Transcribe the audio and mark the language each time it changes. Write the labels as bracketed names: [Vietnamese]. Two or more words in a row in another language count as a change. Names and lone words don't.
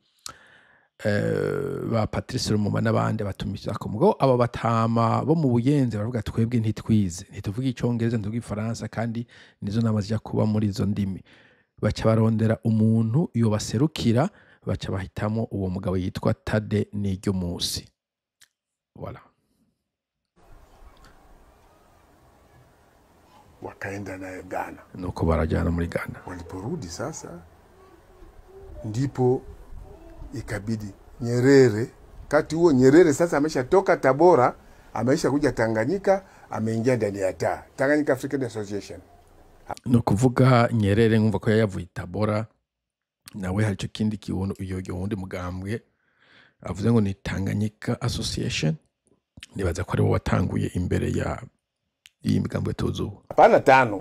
[Rundi] Patrice Lumumba n'abandi batumisha ko mugo aba batama bo mu Buyenzi baravuga twebwe ntitwize ntituvuga icyongereza ntuvuga ifaransa kandi nizo namaze kuba muri izo ndimi baca barondera umuntu yo baserukira baca bahitamo uwo mugabo yitwa Tade Siryomunsi voilà [Swahili] wakaenda naye Ghana [Rundi] nuko barajana muri Ghana [Swahili] waliporudi sasa ndipo ikabidi Nyerere kati huo Nyerere sasa ameshatoka Tabora amesha kuja Tanganyika ameingia ndani ya Tanganyika African Association [Rundi] no kuvuga Nyerere ngumva ko yavuye Tabora nawe hari cyo kindi kiwono uyo wundi mugambwe avuze ngo ni Tanganyika Association nibaza ko ari wo watanguye imbere iyi migambwe tuzi ubu? [Swahili] Hapana, 5.